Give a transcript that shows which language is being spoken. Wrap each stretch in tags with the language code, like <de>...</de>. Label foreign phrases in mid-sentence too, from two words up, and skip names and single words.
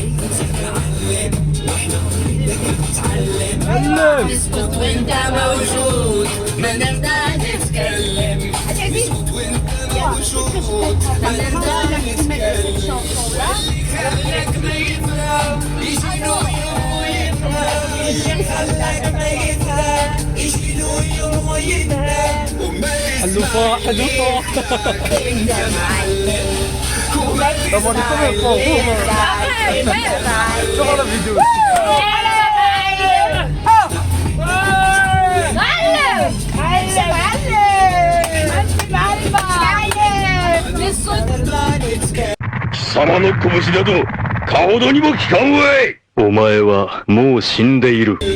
<ar>نسكت وانت موجود ما نرضى نتكلم نسكت وانت موجود ما نرضى نتكلم خلك ما يفهم يجي له يوم ويفهم خلك ما يفهم يجي له يوم ويفهم حلوفة حلوفة. انت معلم طب انا كمان شو هذا الفيديو؟</ar> <ja>貴様の拳など顔どにも効かんわい。お前はもう死んでいる。</ja>